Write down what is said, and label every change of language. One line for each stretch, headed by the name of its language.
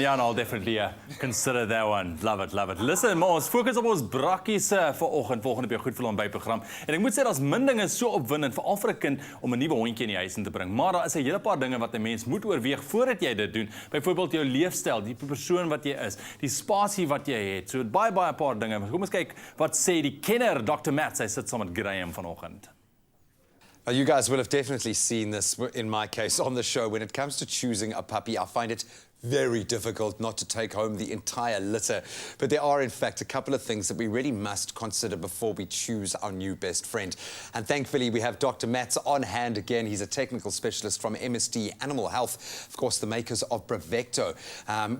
English: Ja, I'll definitely consider that one. Love it, love it. Listen,
Afrikaans: maar ons fokus op ons brakkies vanoggend, volgende op jou goed vir ontbyt program. En ek moet sê, daar's min dinge so opwindend, veral vir 'n kind, om 'n nuwe hondjie in die huis in te bring. Maar daar is 'n hele paar dinge wat 'n mens moet oorweeg voordat jy dit doen. Byvoorbeeld jou leefstyl, die persoon wat jy is, die spasie wat jy het. So baie paar dinge. Kom ons kyk wat sê die kenner, Dr. Matt. Hy sit saam met Graham vanoggend.
English: You guys will have definitely seen this in my case on the show. When it comes to choosing a puppy, I find it very difficult not to take home the entire litter. But there are, in fact, a couple of things that we really must consider before we choose our new best friend. And thankfully, we have Dr. Matz on hand again. He's a technical specialist from MSD Animal Health, of course, the makers of BRAVECTO.